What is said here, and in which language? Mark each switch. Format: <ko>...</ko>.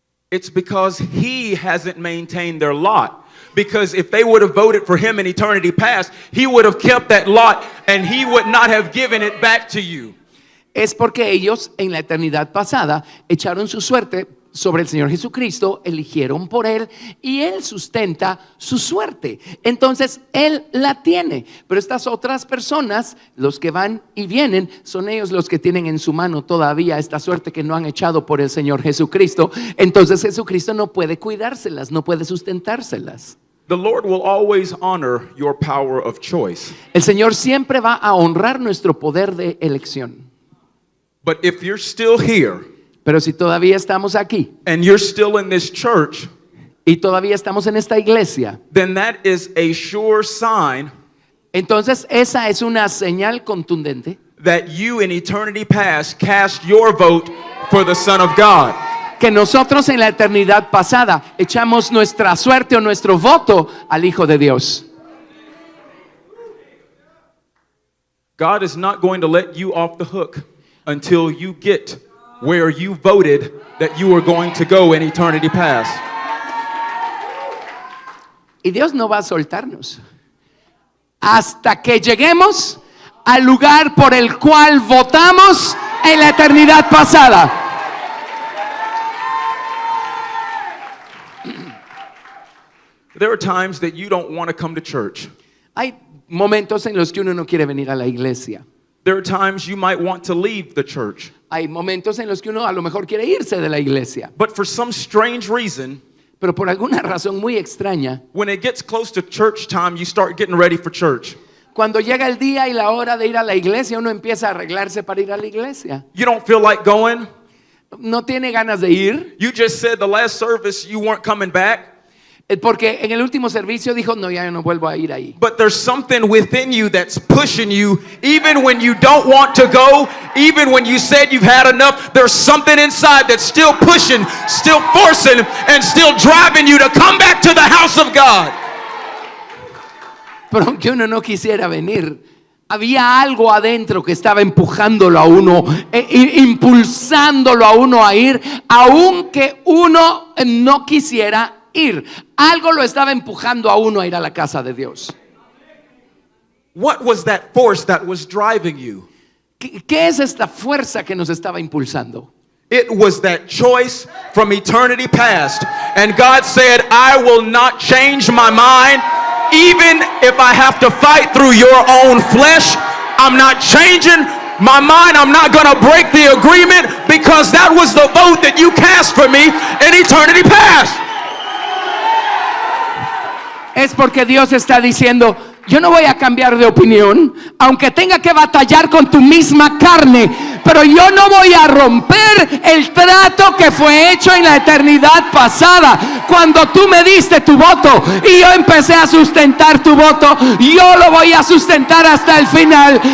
<en>It's because he hasn't maintained their lot. Because if they would have voted for him in eternity past, he would have kept that lot and he would not have given it back to you.</en> <es>Es porque ellos en la eternidad pasada echaron su suerte sobre el Señor Jesucristo, eligieron por Él y Él sustenta su suerte. Entonces Él la tiene, pero estas otras personas, los que van y vienen, son ellos los que tienen en su mano todavía esta suerte que no han echado por el Señor Jesucristo. Entonces Jesucristo no puede cuidárselas, no puede sustentárselas.</es> <en>The Lord will always honor your power of choice.</en> <es>El Señor siempre va a honrar nuestro poder de elección.</es> <en>But if you're still here</en> <es>Pero si todavía estamos aquí</es> <en>and you're still in this church,</en> <es>y todavía estamos en esta iglesia,</es> <en>then that is a sure sign</en> <es>entonces esa es una señal contundente</es> <en>that you in eternity past cast your vote for the Son of God.</en> <es>que nosotros en la eternidad pasada echamos nuestra suerte o nuestro voto al Hijo de Dios.</es> <en>God is not going to let you off the hook until you get where you voted that you were going to go in eternity past.</en> <es>Y Dios no va a soltarnos hasta que lleguemos al lugar por el cual votamos en la eternidad pasada.</es> <en>There are times that you don't want to come to church.</en> <es>Hay momentos en los que uno no quiere venir a la iglesia.</es> <en>There are times you might want to leave the church.</en> <es>Hay momentos en los que uno a lo mejor quiere irse de la iglesia.</es> <en>But for some strange reason,</en> <es>Pero por alguna razón muy extraña,</es> <en>when it gets close to church time, you start getting ready for church.</en> <es>cuando llega el día y la hora de ir a la iglesia, uno empieza a arreglarse para ir a la iglesia.</es> <en>You don't feel like going.</en> <es>No tiene ganas de ir,</es> <en>You just said the last service you weren't coming back.</en> <es>porque en el último servicio dijo, no, ya no vuelvo a ir ahí.</es> <en>But there's something within you that's pushing you, even when you don't want to go, even when you said you've had enough. There's something inside that's still pushing, still forcing, and still driving you to come back to the house of God.</en> <es>Pero aunque uno no quisiera venir, había algo adentro que estaba empujándolo a uno, impulsándolo a uno a ir, aunque uno no quisiera ir. Algo lo estaba empujando a uno a ir a la casa de Dios.</es> <en>What was that force that was driving you?</en> <es>¿Qué es esta fuerza que nos estaba impulsando?</es> <en>It was that choice from eternity past. And God said, I will not change my mind, even if I have to fight through your own flesh. I'm not changing my mind. I'm not going to break the agreement, because that was the vote that you cast for me in eternity past.</en> <es>Es porque Dios está diciendo, yo no voy a cambiar de opinión, aunque tenga que batallar con tu misma carne, pero yo no voy a romper el trato que fue hecho en la eternidad pasada. Cuando tú me diste tu voto y yo empecé a sustentar tu voto, yo lo voy a sustentar hasta el final.</es>